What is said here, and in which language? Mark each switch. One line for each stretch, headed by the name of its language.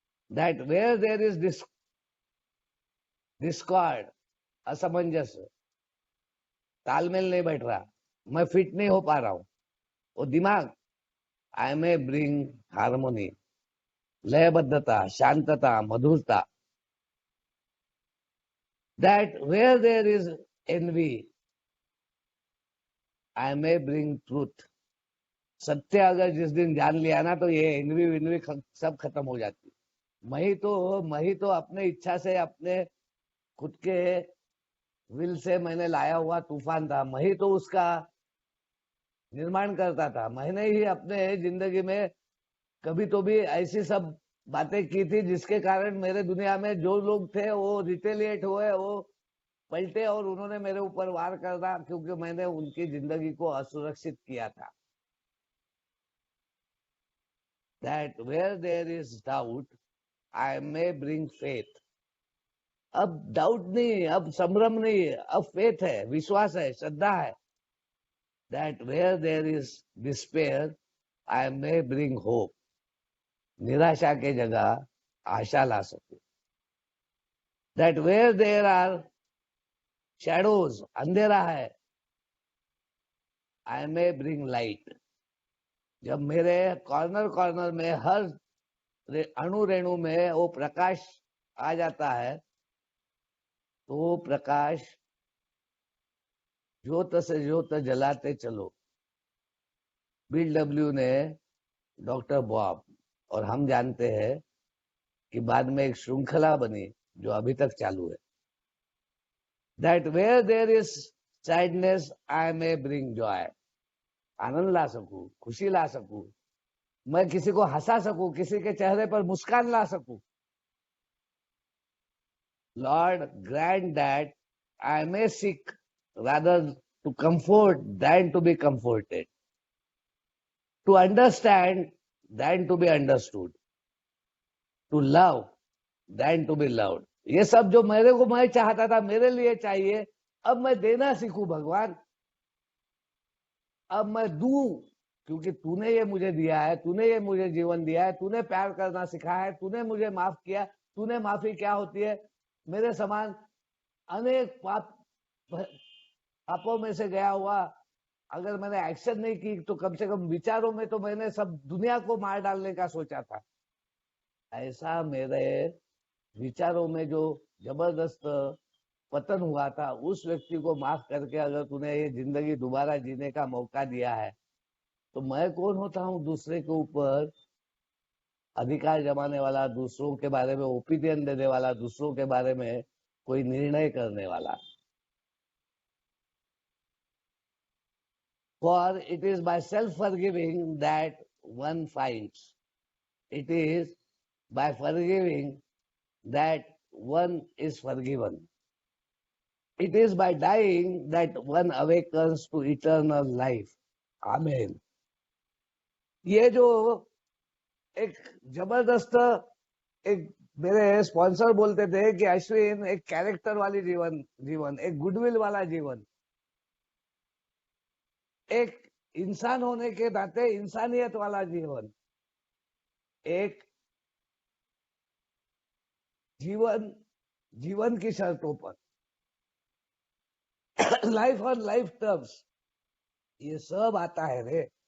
English: That where there is discord,
Hindi: असमंजस, तालमेल नहीं बैठ रहा, मैं फिट नहीं हो पा रहा हूं, वो दिमाग,
English: I may bring harmony,
Hindi: लयबद्धता, शांतता, मधुरता.
English: That where there is envy, I may bring truth.
Hindi: सत्य अगर जिस दिन जान लिया ना, तो ये एनवी विनवी सब खत्म हो जाती। मैं ही तो अपने इच्छा से, अपने खुद के विल से मैंने लाया हुआ तूफान था। मैं ही तो उसका निर्माण करता था। मैंने ही अपने जिंदगी में कभी तो भी ऐसी सब बातें की थी जिसके कारण मेरे दुनिया में जो लोग थे वो रिटेलिएट हुए, वो पलटे और उन्होंने मेरे ऊपर वार करना, क्योंकि मैंने उनकी जिंदगी को असुरक्षित किया था।
English: That where there is doubt, I may bring faith.
Hindi: अब डाउट नहीं, अब संभ्रम नहीं, अब फेथ है, विश्वास है, श्रद्धा है।
English: That where there is despair, I may bring hope,
Hindi: निराशा के जगह आशा ला सकूं।
English: that where there are shadows,
Hindi: अंधेरा है,
English: I may bring light.
Hindi: जब मेरे कॉर्नर कॉर्नर में हर अणु रेणु में वो प्रकाश आ जाता है, तो वो प्रकाश ज्योत से ज्योत जलाते चलो। बिल डब्ल्यू ने डॉक्टर बॉब, और हम जानते हैं कि बाद में एक श्रृंखला बनी जो अभी तक चालू है।
English: That where there is sadness I may bring joy.
Hindi: आनंद ला सकूं, खुशी ला सकूं, मैं किसी को हंसा सकूं, किसी के चेहरे पर मुस्कान ला सकूं।
English: Lord grant that I may seek rather to comfort than to be comforted, to understand than to be understood, to love than to be loved।
Hindi: ये सब जो मेरे को मैं चाहता था, मेरे लिए चाहिए, अब मैं देना सीखूं भगवान। अब मैं दूं, क्योंकि तूने ये मुझे दिया है, तूने ये मुझे जीवन दिया है, तूने प्यार करना सिखाया है, तूने मुझे माफ किया। तूने माफी क्या होती है? मेरे समान अनेक पापों में से गया हुआ, अगर मैंने एक्शन नहीं की तो कम से कम विचारों में तो मैंने सब दुनिया को मार डालने का सोचा था। ऐसा मेरे विचारों में जो जबरदस्त पतन हुआ था, उस व्यक्ति को माफ करके अगर तूने ये जिंदगी दोबारा जीने का मौका दिया है, तो मैं कौन होता हूँ दूसरे के ऊपर अधिकार जमाने वाला, दूसरों के बारे में ओपिनियन देने वाला, दूसरों के बारे में कोई निर्णय करने वाला।
English: For it is by self-forgiving that one finds. It is by forgiving that one is forgiven. It is by dying that one awakens to eternal life. Amen.
Hindi: ये जो एक जबरदस्त, एक मेरे स्पॉन्सर बोलते थे कि अश्विन एक कैरेक्टर वाली जीवन, एक गुडविल वाला जीवन, एक इंसान होने के नाते इंसानियत वाला जीवन, एक जीवन की शर्तों पर,
English: life on life terms,
Hindi: ये सब आता है रे।